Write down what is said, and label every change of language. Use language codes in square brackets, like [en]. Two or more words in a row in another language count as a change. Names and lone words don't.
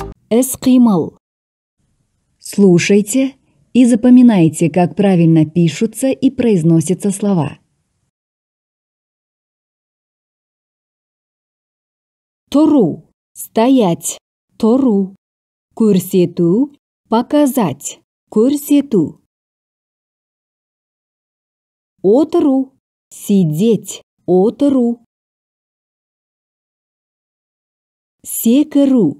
[kk] Іс-қимыл. [ru] Слушайте и запоминайте, как правильно пишутся и произносятся слова. [kk] Тұру. Стоять. Тұру. Көрсету. Показать. Көрсету. Отыру. Сидеть. Отыру. Секіру.